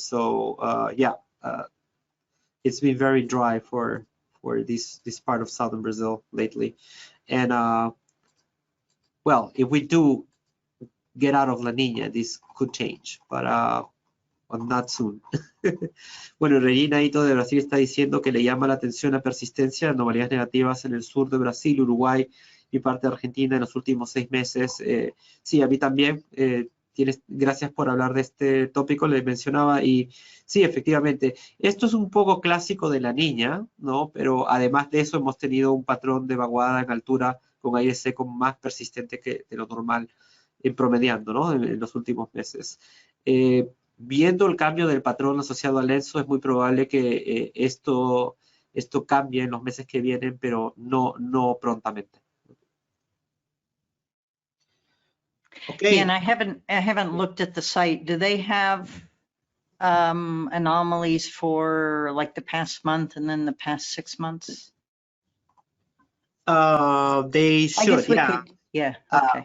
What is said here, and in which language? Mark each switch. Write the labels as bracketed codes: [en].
[en] So yeah, it's been very dry for this part of southern Brazil lately. And well, if we do get out of La Niña, this could change, but not soon. [es] Bueno, Regina Ito de Brasil está diciendo que le llama la atención la persistencia de anomalías negativas en el sur de Brasil, Uruguay y parte de Argentina en los últimos 6 meses. Sí, a mí también. Gracias por hablar de este tópico, les mencionaba, y sí, efectivamente, esto es un poco clásico de La Niña, ¿no? Pero además de eso hemos tenido un patrón de vaguada en altura con aire seco más persistente que de lo normal, promediando, ¿no? En los últimos meses. Viendo el cambio del patrón asociado al ENSO, es muy probable que esto cambie en los meses que vienen, pero no prontamente. [en] Okay. Yeah, and I haven't looked at the site. Do they have anomalies for like the past month and then the past 6 months? They should, yeah. Yeah. Okay.